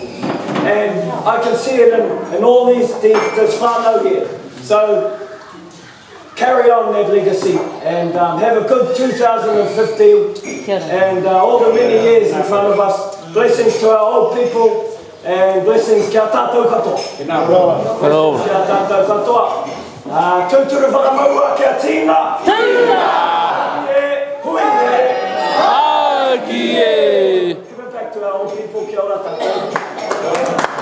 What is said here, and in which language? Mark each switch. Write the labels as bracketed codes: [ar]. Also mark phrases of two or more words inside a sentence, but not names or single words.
[en] And I can see it in all this whānau here. So carry on that legacy and have a good 2015 and all the many years in front of us. Blessings to our old people and blessings [mi] kia tātou katoa. Kia tātou katoa. Tūturu whakamaua kia tīna. Hui e. [en] Give it back to our old people. [mi] Kia ora tātou.